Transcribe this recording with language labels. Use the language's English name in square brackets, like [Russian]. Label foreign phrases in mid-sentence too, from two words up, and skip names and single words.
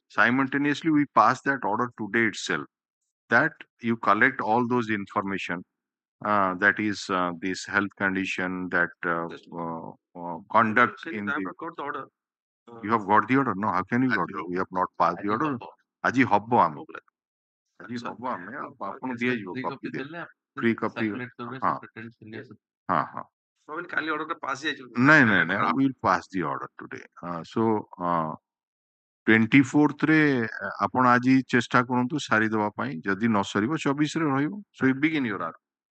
[English] Simultaneously, we pass that order today itself. That you collect all those information. That is this health condition, that Yes, conduct I in have the. not got the order. You have got the order? No, how can you got it? Aji We have not passed the Aji order. habo. [Odia] ଆଜି ହବ ଆମେ [English] Hopefully. [Odia] ଆଜି [English] Sir. [Odia] ହବ ଆମେ ଆପଣଙ୍କୁ [English] Yes, [Odia] ଦିଆଯିବ [English] free [Odia] କପି copy ଦେଲେ [English] free copy [Odia] circulate କରିବେ ହଁ [English] secretary senior [Odia] ହଁ ହଁ Probably କାଲି order ଟା pass ହେଇଯାଇଛି। ନାଇଁ ନାଇଁ ନାଇଁ [English] we'll pass the order today. So [Odia] 24th ରେ ଆପଣ ଆଜି ଚେଷ୍ଟା କରନ୍ତୁ ସାରିଦେବା ପାଇଁ ଯଦି ନ ସରିବ 24 ରେ ରହିବ [English] so you begin your hour.